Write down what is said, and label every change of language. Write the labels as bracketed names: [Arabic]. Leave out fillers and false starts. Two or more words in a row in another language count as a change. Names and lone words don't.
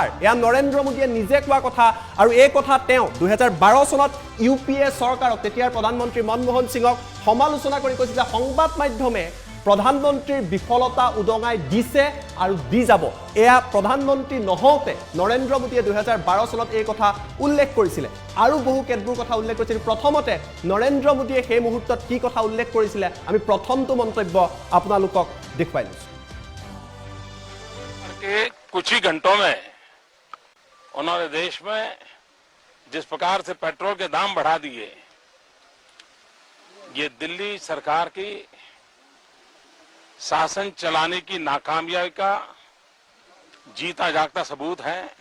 [Assamese] এয়া নৰেন্দ্ৰ মোদীয়ে নিজে কোৱা কথা, আৰু এই কথা তেওঁ 2012 চনত UPA চৰকাৰক, তেতিয়াৰ প্ৰধানমন্ত্ৰী মনমোহন সিঙক সমালোচনা কৰি কৈছিল যে সংবাদ মাধ্যমে প্ৰধানমন্ত্ৰীৰ বিফলতা উদঙাই দিছে আৰু দি যাব। এয়া প্ৰধানমন্ত্ৰী নহওঁতে নৰেন্দ্ৰ মোদীয়ে 2012 চনত এই কথা উল্লেখ কৰিছিলে, আৰু বহু কেতবোৰ কথা উল্লেখ কৰিছিল। প্ৰথমতে নৰেন্দ্ৰ মোদীয়ে সেই মুহূৰ্তত কি কথা উল্লেখ কৰিছিলে আমি প্ৰথমটো মন্তব্য আপোনালোকক দেখুৱাই লৈছো। [Hindi] कुछ ही घंटों में उन्होंने देश में जिस प्रकार से पेट्रोल के दाम बढ़ा दिए, ये दिल्ली सरकार की शासन चलाने की नाकामयाबी का जीता जागता सबूत है।